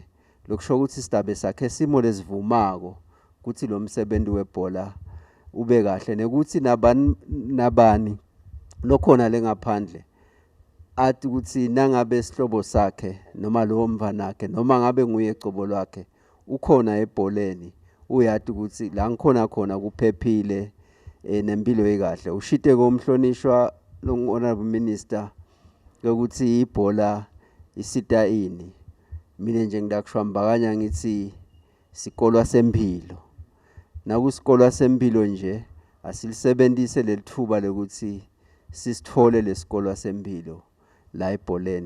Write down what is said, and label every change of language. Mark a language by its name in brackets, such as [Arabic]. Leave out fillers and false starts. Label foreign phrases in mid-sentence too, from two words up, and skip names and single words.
[Swati] Lokusho ukuthi sitabe sakhe simo lesivumako ukuthi lo msebenzi webhola ube kahle nekuthi nabani lokhona lengaphandle athi ukuthi nangabe sihlobo sakhe noma lo mvanakhe noma ngabe nguye ecobo lwakhe ukhona ebholeni uyathi ukuthi la ngikhona khona kuphephile nempilo ekahle. Ushite komhlonishwa lo [English] honorable minister [Swati] ukuthi ibhola isita ini. Mina nje ngidakushwambakanya ngithi sikolwa sempilo. Nakusikolwa sempilo nje asilisebenzise lelithuba lokuthi sisithole lesikolwa sempilo la ebholeni.